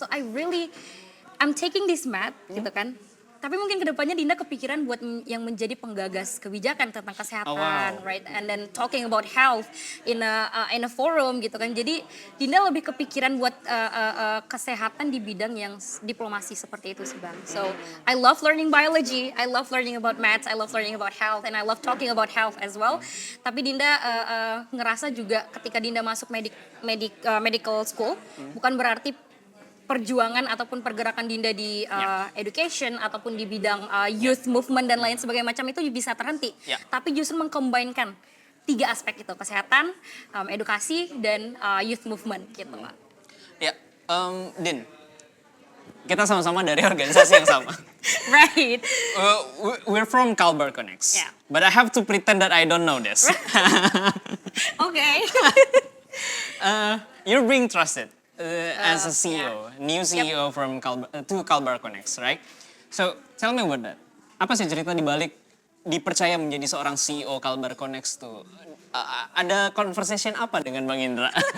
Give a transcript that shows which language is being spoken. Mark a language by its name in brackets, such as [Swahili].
[English] So I'm taking this math [Indonesian] gitu kan. Tapi mungkin kedepannya Dinda kepikiran buat yang menjadi penggagas kebijakan tentang kesehatan, right? [English] And then talking about health in a forum gitu kan. [Indonesian] Jadi Dinda lebih kepikiran buat kesehatan di bidang yang diplomasi seperti itu sih Bang. [English] So I love learning biology, I love learning about maths, I love learning about health, and I love talking about health as well. [Indonesian] Tapi Dinda ngerasa juga ketika Dinda masuk medical school, bukan berarti perjuangan ataupun pergerakan Dinda di education ataupun di bidang youth movement dan lain sebagainya macam itu bisa terhenti. Tapi justru mengkombinkan 3 aspek itu, kesehatan, edukasi, dan youth movement gitu lah. Ya, Din, kita sama-sama dari organisasi yang sama. [English] Right. We're from Kalbar Connects. Yeah. But I have to pretend that I don't know this. Okay. You're being trusted as a CEO, new CEO from Kalbar Connects, right? So tell me about that. [Indonesian] Apa sih cerita di balik dipercaya menjadi seorang CEO Kalbar Connect tuh ada conversation apa dengan Bang Indra?